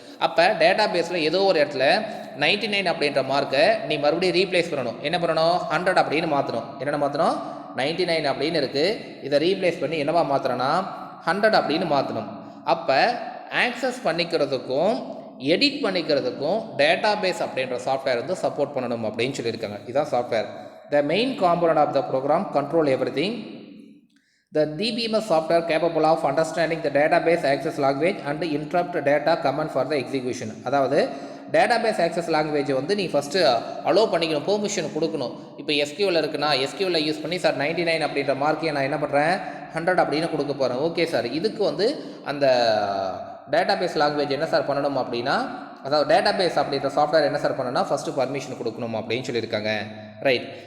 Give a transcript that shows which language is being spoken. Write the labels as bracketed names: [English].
[Tamil] அப்போ டேட்டா பேஸில் ஏதோ ஒரு இடத்துல 99 அப்படின்ற மார்க்கை நீ மறுபடியும் ரீப்ளேஸ் பண்ணணும். என்ன பண்ணணும்? 100 அப்படின்னு மாற்றணும். என்னென்ன மாற்றணும்? 99 அப்படின்னு இருக்குது, இதை ரீப்ளேஸ் பண்ணி என்னவா மாற்றணும்னா 100 அப்படின்னு மாற்றணும். அப்போ ஆக்சஸ் பண்ணிக்கிறதுக்கும் எடிட் பண்ணிக்கிறதுக்கும் டேட்டா பேஸ் அப்படின்ற சாஃப்ட்வேர் வந்து சப்போர்ட் பண்ணணும் அப்படின்னு சொல்லியிருக்காங்க. இதுதான் software. [English] The main component of the program control everything. The DBMS software capable of understanding the database access language and interrupt data command for the execution. [Tamil] அதாவது database access language வந்து நீ first allow பண்ணிக்கணும், permission கொடுக்கணும். இப்போ எஸ்கியூவில் இருக்குன்னா எஸ்கியூவில் use பண்ணி sir 99 அப்படின்ற மார்க்கையை நான் என்ன பண்ணுறேன் 100 அப்படின்னு கொடுக்க போகிறேன். ஓகே சார், இதுக்கு வந்து அந்த டேட்டாபேஸ் லாங்குவேஜ் என்ன சார் பண்ணணும் அப்படின்னா, அதாவது டேட்டாபேஸ் அப்படின்ற சாஃப்ட்வேர் என்ன சார் பண்ணணும்னா ஃபஸ்ட்டு பர்மிஷன் கொடுக்கணும் அப்படின்னு சொல்லியிருக்காங்க. ரைட்.